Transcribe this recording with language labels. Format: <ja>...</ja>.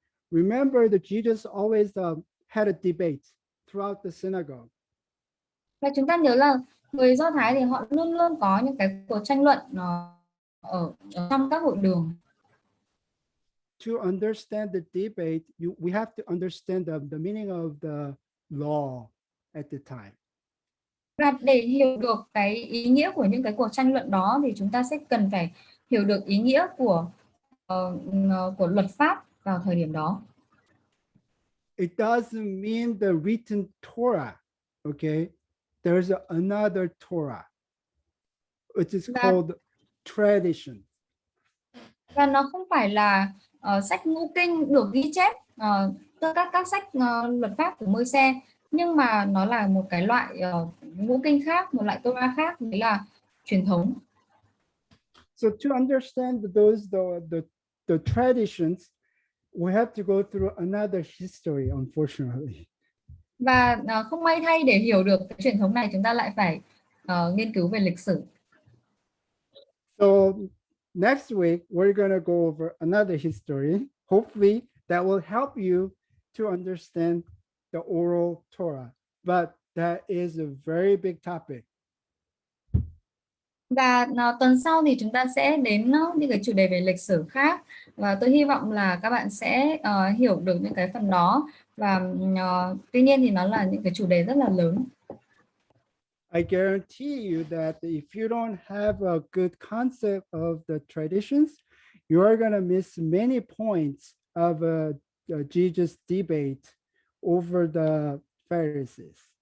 <en>Remember that Jesus always had a debate throughout the synagogue.</en> <vi>Và chúng ta nhớ là người Do Thái thì họ luôn luôn có những cái cuộc tranh luận ở trong các hội đường.</vi> <en>To understand the debate, we have to understand the meaning of the law at the time.</en> <vi>Và để hiểu được cái ý nghĩa của những cái cuộc tranh luận đó thì chúng ta sẽ cần phải hiểu được ý nghĩa của luật pháp vào thời điểm đó.</vi> <en>It doesn't mean the written Torah, okay? There's another Torah, which is called tradition.</en> <vi>Và nó không phải là sách ngũ kinh được ghi chép các sách luật pháp của Môi-se, nhưng mà nó là một cái loại ngũ kinh khác, một loại Torah khác, đấy là truyền thống.</vi> <en>So to understand those the traditions, we have to go through another history, unfortunately.</en> <vi>Và không may thay, để hiểu được cái truyền thống này, chúng ta lại phải nghiên cứu về lịch sử.</vi> <en>So next week we're going to go over another history. Hopefully that will help you to understand the oral Torah. But that is a very big topic.</en> <vi>Và tuần sau thì chúng ta sẽ đến những cái chủ đề về lịch sử khác, và tôi hy vọng là các bạn sẽ hiểu được những cái phần đó. Và tuy nhiên thì nó là những cái chủ đề rất là lớn.</vi> <en>I guarantee you that if you don't have a good concept of the traditions, you are going to miss many points of Jesus' debate over the Pharisees.</en>